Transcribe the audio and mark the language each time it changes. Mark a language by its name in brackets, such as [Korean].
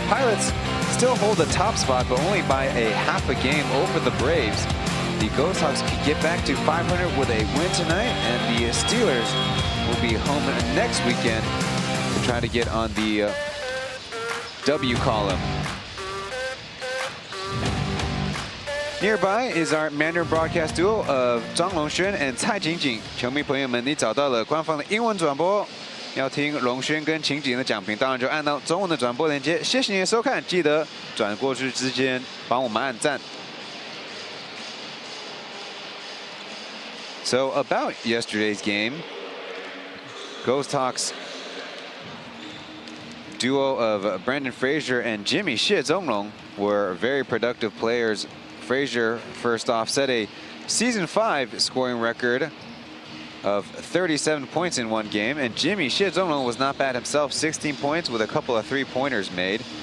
[English] Pilots still hold the top spot, but only by a half a game over the Braves. The Ghosthawks can get back to 500 with a win tonight, and the Steelers will be home next weekend to try to get on the W column. Nearby is our Mandarin broadcast duo of [Chinese] 张龙轩 and 蔡景景。球迷朋友们，你找到了官方的英文转播，要听龙轩跟情景的讲评，当然就按到中文的转播连接。谢谢你的收看，记得转过去之间帮我们按赞。 [English] So about yesterday's game, Ghosthawks duo of Brandon Frazier and Jimmy Xie Zonglong were very productive players. Frazier, first off, set a Season 5 scoring record of 37 points in one game, and Jimmy Xie Zonglong was not bad himself, 16 points with a couple of three-pointers made.